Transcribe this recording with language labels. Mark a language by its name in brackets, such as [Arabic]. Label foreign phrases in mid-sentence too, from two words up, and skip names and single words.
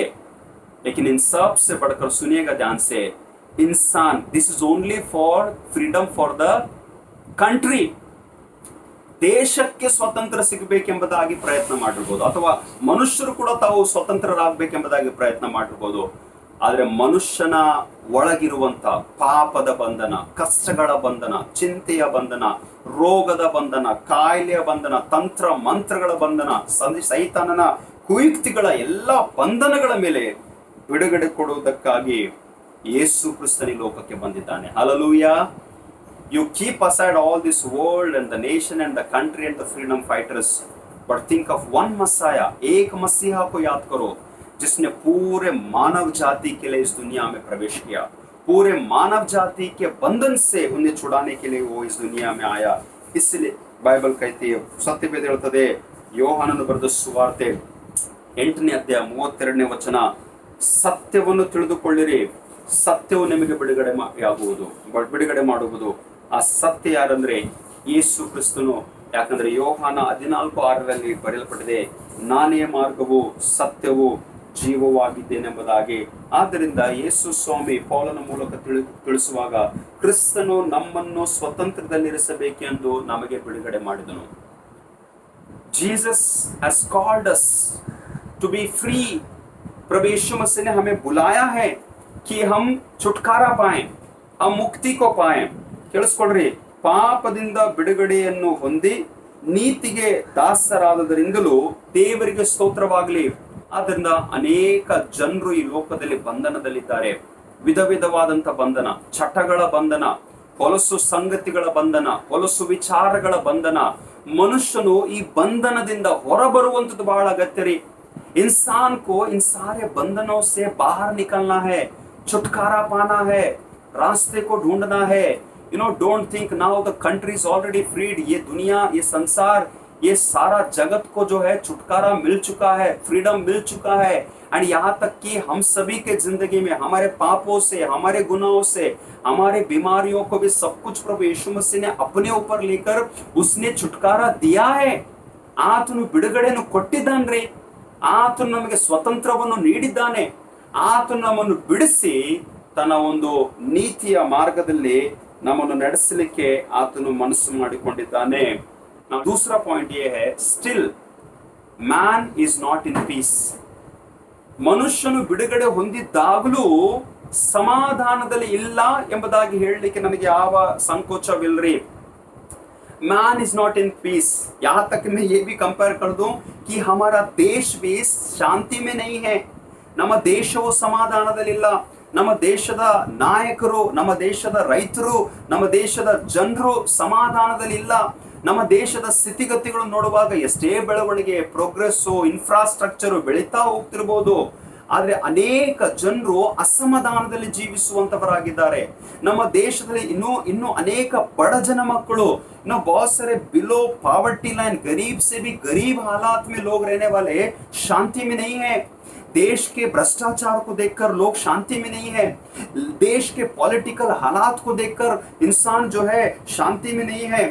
[Hindi] लेकिन इन सब से बढ़कर सुनिएगा ध्यान से, इंसान, [English] this is only for freedom for the country. [Kannada] ದೇಶಕ್ಕೆ ಸ್ವತಂತ್ರ ಸಿಗಬೇಕೆಂಬುದಾಗಿ ಪ್ರಯತ್ನ ಮಾಡಿರ್ಬೋದು, ಅಥವಾ ಮನುಷ್ಯರು ಕೂಡ ತಾವು ಸ್ವತಂತ್ರರಾಗಬೇಕೆಂಬುದಾಗಿ ಪ್ರಯತ್ನ ಮಾಡಿರ್ಬೋದು. ಆದರೆ ಮನುಷ್ಯನ ಒಳಗಿರುವಂತ ಪಾಪದ ಬಂಧನ, ಕಷ್ಟಗಳ ಬಂಧನ, ಚಿಂತೆಯ ಬಂಧನ, ರೋಗದ ಬಂಧನ, ಕಾಯಿಲೆಯ ಬಂಧನ, ತಂತ್ರ ಮಂತ್ರಗಳ ಬಂಧನ, ಸೈತಾನನ ಕುಯುಕ್ತಿಗಳ ಎಲ್ಲ ಬಂಧನಗಳ ಮೇಲೆ ಬಿಡುಗಡೆ ಕೊಡುವುದಕ್ಕಾಗಿ ಯೇಸು ಕ್ರಿಸ್ತನ ಲೋಕಕ್ಕೆ ಬಂದಿದ್ದಾನೆ. ಹಲ್ಲೆಲೂಯಾ. [English] You keep aside all this world and the nation and the country and the freedom fighters, but think of one Messiah, [Hindi] एक मसीहा को याद करो जिसने पूरे मानव जाति के लिए इस दुनिया में प्रवेश किया, पूरे मानव जाति के बंधन से उन्हें छुड़ाने के लिए वो इस दुनिया में आया. इसलिए बाइबल कहती है, [Kannada] सत्यವೇದ ಹೇಳುತ್ತದೆ, ಯೋಹಾನನು ಬರೆದ ಸುವಾರ್ತೆ 8ನೇ ಅಧ್ಯಾಯ 32ನೇ ವಚನ, ಸತ್ಯವನ್ನು ತಿಳಿದುಕೊಳ್ಳಿರಿ, ಸತ್ಯವು ನಿಮಗೆ ಬಿಡುಗಡೆ ಮಾಡುವುದು. ಆ ಸತ್ಯ ಯಾರಂದ್ರೆ ಯೇಸು ಕ್ರಿಸ್ತನು. ಯಾಕಂದ್ರೆ ಯೋಹಾನ 14:6ರಲ್ಲಿ ಬರೆಯಲ್ಪಟ್ಟಿದೆ, ನಾನೇ ಮಾರ್ಗವು ಸತ್ಯವು ಜೀವವಾಗಿದ್ದೇನೆಂಬುದಾಗಿ. ಆದ್ದರಿಂದ ಯೇಸು ಸ್ವಾಮಿ ಪೌಲನ ಮೂಲಕ ತಿಳಿಸುವಾಗ ಕ್ರಿಸ್ತನು ನಮ್ಮನ್ನು ಸ್ವತಂತ್ರದಲ್ಲಿರಿಸಬೇಕೆಂದು ನಮಗೆ ಬಿಡುಗಡೆ ಮಾಡಿದನು. [English] जीसस has called us to be free. [Hindi] प्रभु यीशु मसीह ने हमें बुलाया है कि हम छुटकारा पाएं, हम मुक्ति को पाएं. [Kannada] ಕೇಳಿಸ್ಕೊಳ್ರಿ, ಪಾಪದಿಂದ ಬಿಡುಗಡೆಯನ್ನು ಹೊಂದಿ ನೀತಿಗೆ ದಾಸರಾದದರಿಂದಲೂ ದೇವರಿಗೆ ಸ್ತೋತ್ರವಾಗಲಿ. ಆದ್ದರಿಂದ ಅನೇಕ ಜನರು ಈ ಲೋಕದಲ್ಲಿ ಬಂಧನದಲ್ಲಿದ್ದಾರೆ. ವಿಧ ವಿಧವಾದಂತ ಬಂಧನ, ಚಟಗಳ ಬಂಧನ, ಹೊಲಸು ಸಂಗತಿಗಳ ಬಂಧನ, ಹೊಲಸು ವಿಚಾರಗಳ ಬಂಧನ. ಮನುಷ್ಯನು ಈ ಬಂಧನದಿಂದ ಹೊರಬರುವಂಥದ್ದು ಬಹಳ ಅಗತ್ಯ ರೀ. [Hindi] इंसान को इन सारे बंधनों से बाहर निकलना है, छुटकारा पाना है, रास्ते को ढूंढना है. [English] You know, don't think now the country is already freed. [Hindi] ये दुनिया, ये संसार, ये सारा जगत को जो है छुटकारा मिल चुका है, फ्रीडम मिल चुका है. एंड यहाँ तक कि हम सभी के जिंदगी में हमारे पापों से, हमारे गुनाहों से, हमारे बीमारियों को भी सब कुछ प्रभु यीशु मसीह ने अपने ऊपर लेकर उसने छुटकारा दिया है. [Kannada] ಆತನು ಬಿಡುಗಡೆಯನ್ನು ಕೊಟ್ಟಿದ್ದಾನ್ರಿ. ಆತನು ನಮಗೆ ಸ್ವತಂತ್ರವನ್ನು ನೀಡಿದ್ದಾನೆ. ಆತನು ನಮ್ಮನ್ನು ಬಿಡಿಸಿ ತನ್ನ ಒಂದು ನೀತಿಯ ಮಾರ್ಗದಲ್ಲಿ ನಮ್ಮನ್ನು ನಡೆಸಲಿಕ್ಕೆ ಆತನು ಮನಸ್ಸು ಮಾಡಿಕೊಂಡಿದ್ದಾನೆ. [Hindi] दूसरा पॉइंट ये है, [English] still man is not in peace. [Kannada] ಮನುಷ್ಯನು ಬಿಡುಗಡೆ ಹೊಂದಿದ್ದಾಗಲೂ ಸಮಾಧಾನದಲ್ಲಿ ಇಲ್ಲ ಎಂಬುದಾಗಿ ಹೇಳಲಿಕ್ಕೆ ನಮಗೆ ಯಾವ ಸಂಕೋಚವಿಲ್ಲರಿ. [English] man is not in peace. [Hindi] यहाँ तक मैं ये भी कंपेयर कर दूं कि हमारा देश भी शांति में नहीं है. [Kannada] ನಮ್ಮ ದೇಶವು ಸಮಾಧಾನದಲ್ಲಿಲ್ಲ. ನಮ್ಮ ದೇಶದ ನಾಯಕರು, ನಮ್ಮ ದೇಶದ ರೈತರು, ನಮ್ಮ ದೇಶದ ಜನರು ಸಮಾಧಾನದಲ್ಲಿ ಇಲ್ಲ. ನಮ್ಮ ದೇಶದ ಸ್ಥಿತಿಗತಿಗಳು ನೋಡುವಾಗ ಎಷ್ಟೇ ಬೆಳವಣಿಗೆ, ಪ್ರೋಗ್ರೆಸ್ಸು, ಇನ್ಫ್ರಾಸ್ಟ್ರಕ್ಚರ್ ಬೆಳೀತಾ ಹೋಗ್ತಿರ್ಬೋದು, ಆದ್ರೆ ಅನೇಕ ಜನರು ಅಸಮಾಧಾನದಲ್ಲಿ ಜೀವಿಸುವಂತವರಾಗಿದ್ದಾರೆ. ನಮ್ಮ ದೇಶದಲ್ಲಿ ಇನ್ನೂ ಅನೇಕ ಬಡ ಜನ ಮಕ್ಕಳು, [Hindi] इन्हों बहुत सारे [English] below poverty line, [Hindi] गरीब से भी गरीब हालात में लोग रहने वाले शांति में नहीं है. देश के भ्रष्टाचार को देखकर लोग शांति में नहीं है. देश के पॉलिटिकल हालात को देखकर इंसान जो है शांति में नहीं है.